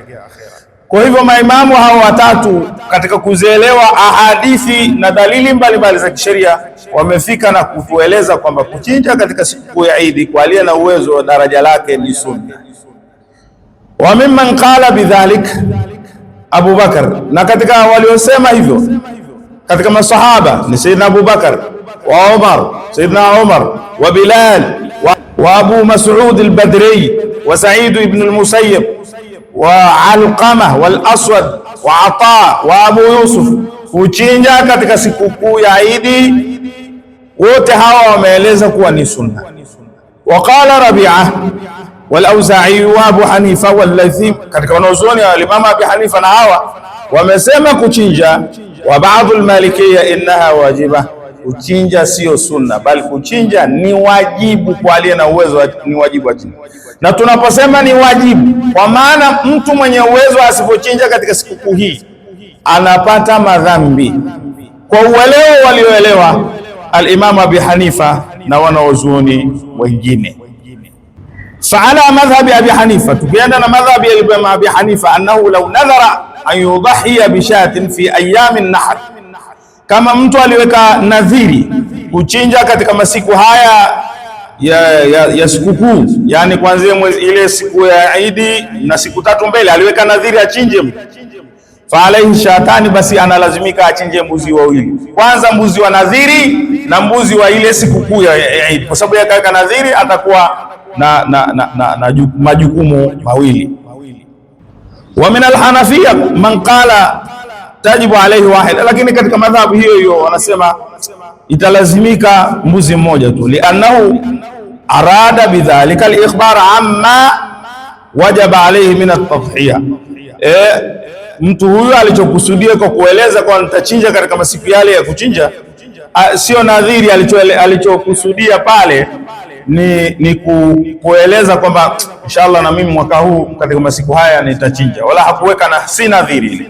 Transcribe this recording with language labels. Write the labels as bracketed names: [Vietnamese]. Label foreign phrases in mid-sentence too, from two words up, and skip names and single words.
[Swahili] Kwa hivyo maimamu hao watatu katika kuzielewa ahadithi na dalili mbalimbali za kisheria wamefika na kutueleza kwamba kuchinja katika siku ya Idi kwa aliye na uwezo wa daraja lake ni sunna. [Arabic] وممن قال بذلك [Swahili] Abu Bakar, na katika waliosema hivyo katika masahaba ni Sayyidina Abu Bakar wa Umar, Sayyidina Umar wa Bilal wa Abu Mas'ud al-Badri wa Sa'id ibn al-Musayyib wa Alqama wal Aswad wa Ata wa Abu Yusuf. Kuchinja katika sikukuu ya Idi wote hawa wameeleza kuwa ni sunna. [Arabic] وقال ربيعة والأوزاعي وأبو حنيفة والليث, [Swahili] katika wanazuoni wa Imam Abi Hanifa na hawa wamesema kuchinja. [Arabic] وبعض المالكية إنها واجبة, [Swahili] kuchinja sio sunna bali kuchinja ni wajibu kwa aliye na uwezo, ni wajibu wa chinja. Na tunaposema ni wajibu, kwa maana mtu mwenye uwezo asipochinja katika sikukuu hii anapata madhambi, kwa uelewa walioelewa al-Imam Abi Hanifa na wanaozuoni wengine. [Arabic] فعلى مذهب أبي حنيفة, [Swahili] tukienda na madhhabi ya Imam Abi Hanifa, [Arabic] أنه لو نذر أن يضحي بشاة في أيام النحر, [Swahili] kama mtu aliweka nadhiri kuchinja katika masiku haya ya sikukuu, yani kuanzia ile siku ya Idi na siku tatu mbele, aliweka nadhiri achinje, [Arabic] فعليه شاتان, [Swahili] basi analazimika achinje mbuzi wawili, kwanza mbuzi wa nadhiri na mbuzi wa ile sikukuu ya Idi, kwa sababu yakaweka nadhiri atakuwa na majukumu mawili. [Arabic] ومن الحنفية من قال تجب عليه واحد, [Swahili] lakini katika madhhabu hiyo hiyo wanasema italazimika mbuzi mmoja tu, [Arabic] لأنه أراد بذلك الإخبار عما وجب عليه من التضحية. [Swahili] Mtu huyu alichokusudia kwa kueleza kwa nitachinja katika masiku yale ya kuchinja, sio nadhiri. Alichokusudia pale ni kueleza kwamba inshallah na mimi mwaka huu katika masiku haya nitachinja, wala hakuweka na si nadhiri.